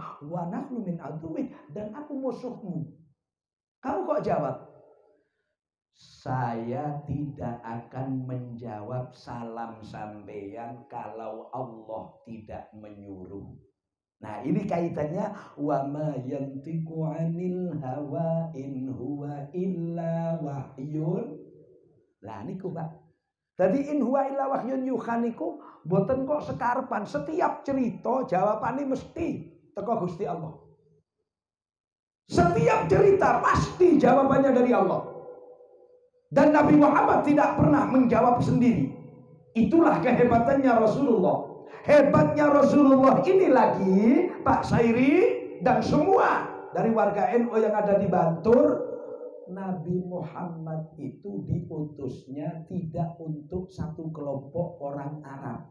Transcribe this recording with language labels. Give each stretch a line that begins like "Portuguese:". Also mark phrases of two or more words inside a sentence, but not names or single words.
Arabic: ونحن من عدوك,
Indonesian: dan aku musuhmu. Kamu kok jawab? Saya tidak akan menjawab salam sampeyan kalau Allah tidak menyuruh. Nah, ini kaitannya
Arabic: وما ينطق عن الهوى إن هو إلا وحي.
Javanese: Lah niku, Pak. Jadi
Arabic: إن هو إلا وحي يوحى
Javanese: niku mboten kok sekarepan. Setiap cerita jawabane mesti teko Gusti Allah.
Indonesian: Setiap cerita pasti jawabannya dari Allah. Dan Nabi Muhammad tidak pernah menjawab sendiri. Itulah kehebatannya Rasulullah. Hebatnya Rasulullah ini lagi Pak Sairi dan semua dari warga NU yang ada di Bantul, Nabi Muhammad itu diutusnya tidak untuk satu kelompok orang Arab.